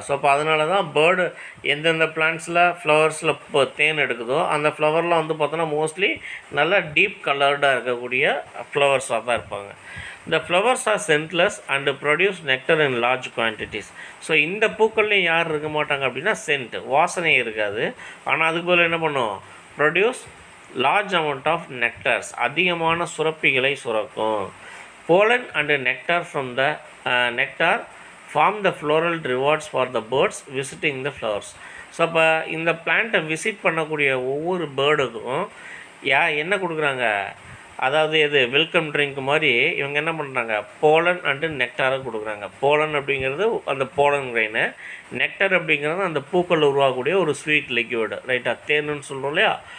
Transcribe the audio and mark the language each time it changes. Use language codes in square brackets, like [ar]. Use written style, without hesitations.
[ta] So அப்போ அதனால தான் பேர்டு எந்தெந்த பிளான்ட்ஸில் ஃப்ளவர்ஸில் இப்போ தேன் எடுக்குதோ அந்த ஃப்ளவர்லாம் வந்து பார்த்தோன்னா மோஸ்ட்லி நல்லா டீப் கலர்டாக இருக்கக்கூடிய ஃப்ளவர்ஸாக தான் இருப்பாங்க. [en] இந்த flowers are scentless and produce nectar in large quantities. [ta] So இந்த பூக்கள்லையும் யார் இருக்க மாட்டாங்க அப்படின்னா சென்ட், வாசனை இருக்காது. ஆனால் அதுக்கு பதில் என்ன பண்ணும், [en] produce large amount of nectars, [ta] அதிகமான சுரப்பிகளை சுரக்கும். [en] Pollen and nectar from the nectar form the floral rewards for the birds visiting the flowers. [ta] So அப்போ இந்த பிளான்ட்டை விசிட் பண்ணக்கூடிய ஒவ்வொரு பேர்டுக்கும் என்ன கொடுக்குறாங்க, அதாவது எது வெல்கம் ட்ரிங்க் மாதிரி இவங்க என்ன பண்ணுறாங்க, போலன் அண்டு நெக்டாரை கொடுக்குறாங்க. போலன் அப்படிங்கிறது அந்த போலன் கிரைனு, நெக்டர் அப்படிங்கிறது அந்த பூக்கள் உருவாகக்கூடிய ஒரு ஸ்வீட் லிக்யூடு, ரைட்டாக, தேனுன்னு சொல்கிறோம் இல்லையா.